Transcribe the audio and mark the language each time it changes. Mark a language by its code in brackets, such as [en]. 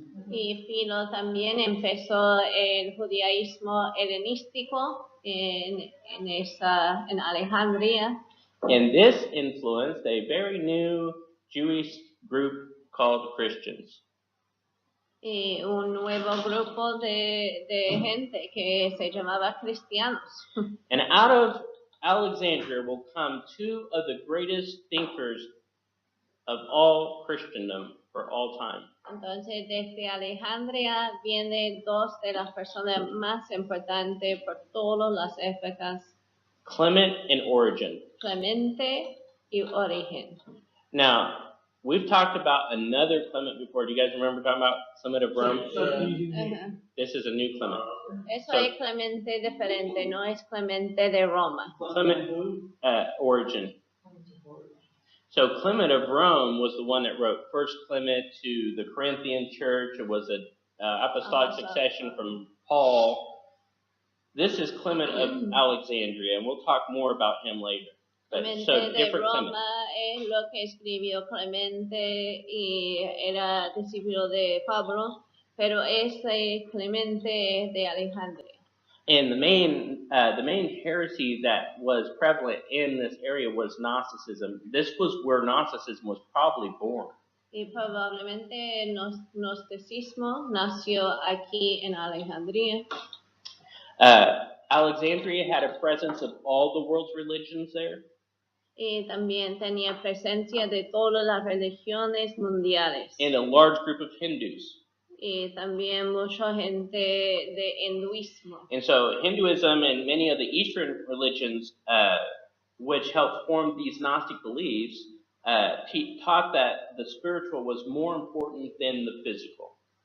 [es] Y Philo también empezó el judaísmo helenístico en Alejandría. [en] And this influenced a very new Jewish group called Christians. [es] Y un nuevo grupo de gente que se llamaba cristianos. [en] And out of Alexandria will come 2 of the greatest thinkers of all Christendom for all time. [es] Entonces, desde Alejandría vienen 2 de las personas más importantes por todas las épocas. [en] Clement and Origen. [es] Clemente y Origen. [en] Now, we've talked about another Clement before. Do you guys remember talking about Clement of Rome? This is a new Clement. [es] Eso es Clemente diferente, no es Clemente de Roma. [en] Clement Origen. So Clement of Rome was the one that wrote First Clement to the Corinthian church. It was an apostolic succession from Paul. This is Clement of Alexandria, and we'll talk more about him later. [es] Clemente [en] So [es] de [en] different Clement. [es] Roma es lo que escribió Clemente y era discípulo de Pablo, pero ese Clemente es de Alejandría. [en] And the main heresy that was prevalent in this area was Gnosticism. This was where Gnosticism was probably born. [es] Y probablemente el gnosticismo nació aquí en Alejandría. [en] Alexandria had a presence of all the world's religions there. [es] Y también tenía presencia de todas las religiones mundiales. [en] And a large group of Hindus. [es] Y también mucha gente de hinduismo. [en] And so Hinduism and many of the Eastern religions, which helped form these Gnostic beliefs, taught that the spiritual was more important than the physical.